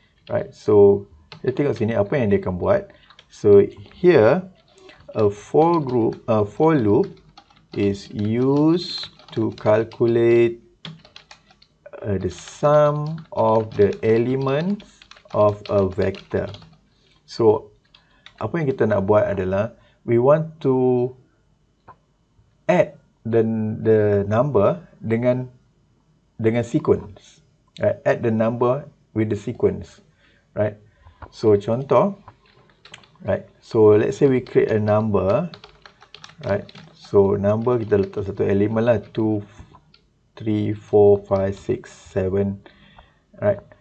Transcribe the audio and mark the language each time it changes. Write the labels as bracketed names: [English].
[English] Right, so [Malay] kita tengok sini apa yang dia akan buat. [English] So here a for loop is used to calculate the sum of the elements of a vector. So [Malay] apa yang kita nak buat adalah [English] we want to add the number dengan sequence, right? Add the number with the sequence, right? So contoh, right? So let's say we create a number, right? [Malay] So number kita letak satu elemen lah, 2, 3, 4, 5, 6, 7, right?